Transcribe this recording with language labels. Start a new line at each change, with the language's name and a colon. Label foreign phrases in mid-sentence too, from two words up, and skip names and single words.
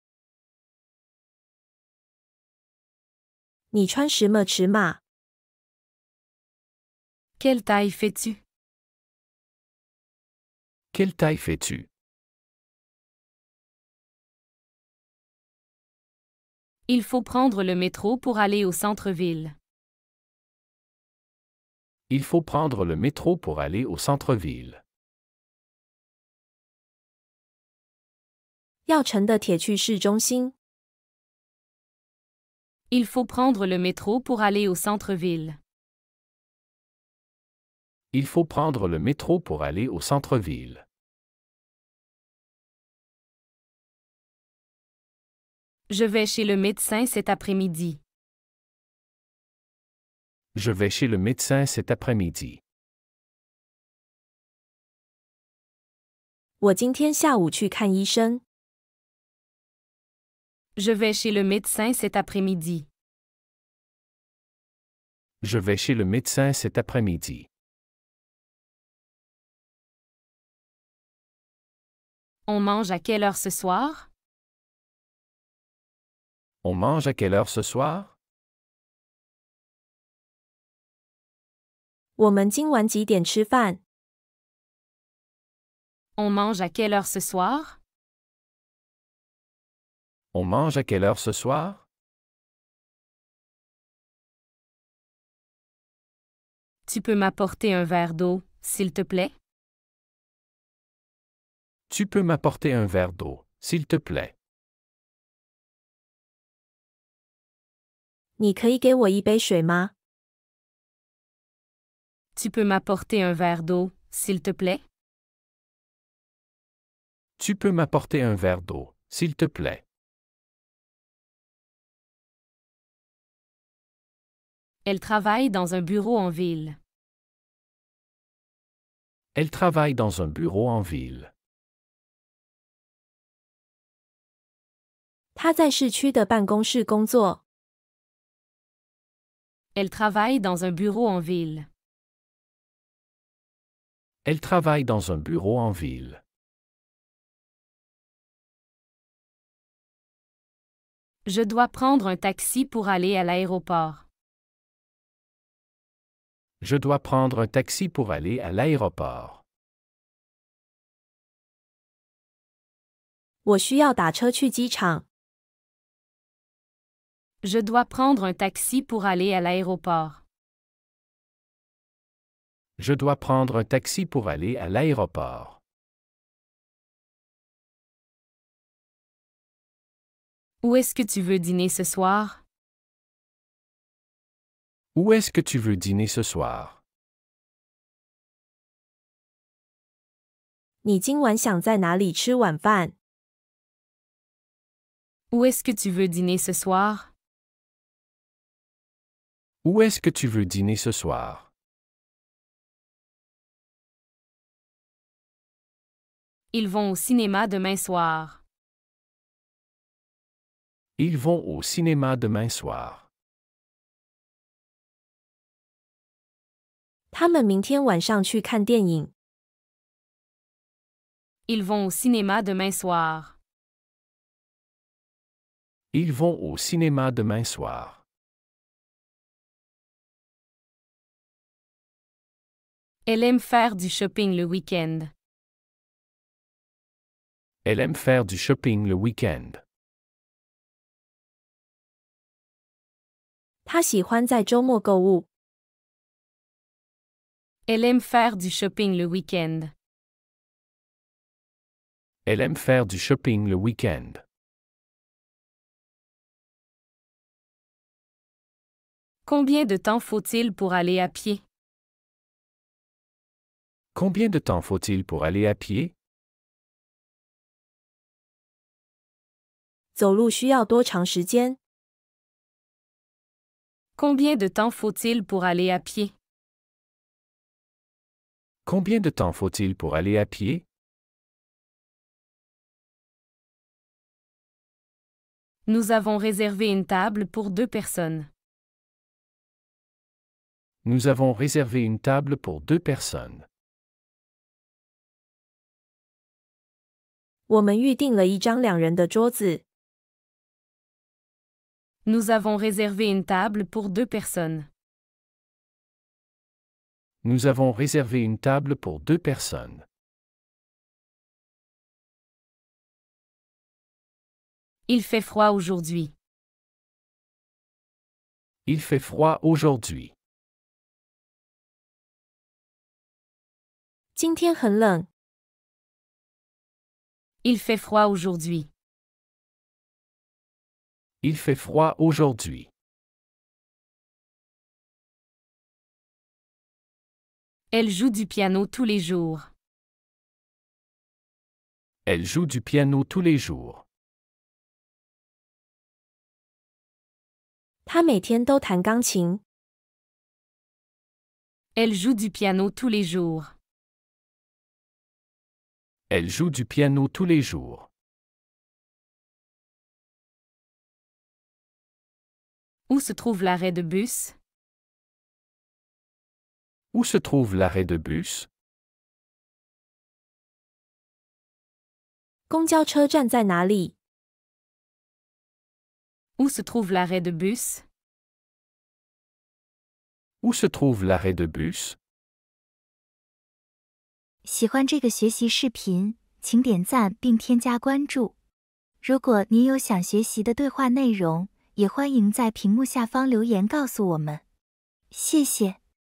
Chinese: 你穿什么尺码？
French: Quelle taille fais-tu? Quelle taille fais-tu? Il faut prendre le métro pour aller au centre-ville. Il faut prendre le métro pour aller au centre-ville.
Chinese: 要乘的铁去市中心。
French: Il faut prendre le métro pour aller au centre-ville. Il faut prendre le métro pour aller au centre-ville. Je vais chez le médecin cet après-midi. Je vais chez le médecin cet après-midi.
Chinese: 我今天下午去看医生。
French: Je vais chez le médecin cet après-midi. Je vais chez le médecin cet après-midi. On mange à quelle heure ce soir? On mange à quelle heure ce soir?
Chinese: 我们今晚几点吃饭？
French: On mange à quelle heure ce soir? On mange à quelle heure ce soir? Tu peux m'apporter un verre d'eau, s'il te plaît? Tu peux m'apporter un verre d'eau, s'il te plaît.
Chinese: 你可以给我一杯水吗？
French: Tu peux m'apporter un verre d'eau, s'il te plaît? Tu peux m'apporter un verre d'eau, s'il te plaît. Elle travaille dans un bureau en ville. Elle travaille dans un bureau en ville.
Chinese: 他在市区的办公室工作。
French: Elle travaille dans un bureau en ville. Elle travaille dans un bureau en ville. Je dois prendre un taxi pour aller à l'aéroport. Je dois prendre un taxi pour aller à l'aéroport.
Chinese: 我需要打车去机场。
French: Je dois prendre un taxi pour aller à l'aéroport. Je dois prendre un taxi pour aller à l'aéroport. Où est-ce que tu veux dîner ce soir? Où est-ce que tu veux dîner ce soir?
Chinese: 你今晚想在哪里吃晚饭？
French: Où est-ce que tu veux dîner ce soir? Où est-ce que tu veux dîner ce soir? Ils vont au cinéma demain soir. Ils vont au cinéma demain soir.
Chinese: 他们明天晚上去看电影。
French: Ils vont au cinéma demain soir. Ils vont au cinéma demain soir. Elle aime faire du shopping le week-end. Elle aime faire du shopping le week-end.
Chinese: 他喜欢在周末购物。
French: Elle aime faire du shopping le week-end. Elle aime faire du shopping le week-end. Combien de temps faut-il pour aller à pied? Combien de temps faut-il pour aller à pied?
Chinese: 走路需要多长时间？
French: Combien de temps faut-il pour aller à pied? Combien de temps faut-il pour aller à pied? Nous avons réservé une table pour 2 personnes. Nous avons réservé une table pour 2 personnes.
Chinese: 我们预订了一张2人的桌子。
French: Nous avons réservé une table pour 2 personnes. Nous avons réservé une table pour 2 personnes. Il fait froid aujourd'hui. Il fait froid aujourd'hui.
Chinese: 今天很冷。
French: Il fait froid aujourd'hui. Il fait froid aujourd'hui. Elle joue du piano tous les jours. Elle joue du piano tous les jours.
Chinese: 她每天都弹钢琴。
French: Elle joue du piano tous les jours. Elle joue du piano tous les jours. Où se trouve l'arrêt de bus? Où se trouve l'arrêt de bus?
Chinese: 公交车站在哪里？
French: Où se trouve l'arrêt de bus? Où se trouve l'arrêt de bus?
Chinese: 喜欢这个学习视频，请点赞并添加关注。如果您有想学习的对话内容，也欢迎在屏幕下方留言告诉我们。谢谢。